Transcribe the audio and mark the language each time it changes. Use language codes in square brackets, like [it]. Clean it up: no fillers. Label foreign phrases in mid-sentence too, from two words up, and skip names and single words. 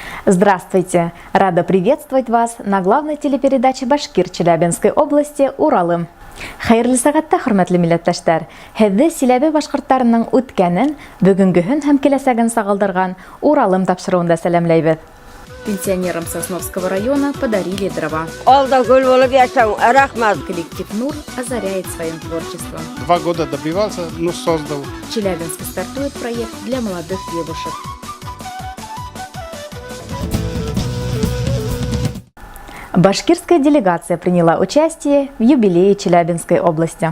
[ru] Здравствуйте! Рада приветствовать вас на главной телепередаче Башкир Челябинской области «Уралым». [ba] Хайырлы сәгатьтә, хөрмәтле милләттәшләр, һеҙҙе Силәбе башҡорттарының үткәнен, бөгөнгөһөн һәм киләсәген сағылдырған «Уралым» тапшырыуында сәләмләйбеҙ. [ru] Пенсионерам Сосновского района подарили дрова. Коллектив «Нур» озаряет своим творчеством. 2 года добивался, но создал. В Челябинске стартует проект для молодых девушек. Башкирская делегация приняла участие в юбилее Челябинской области.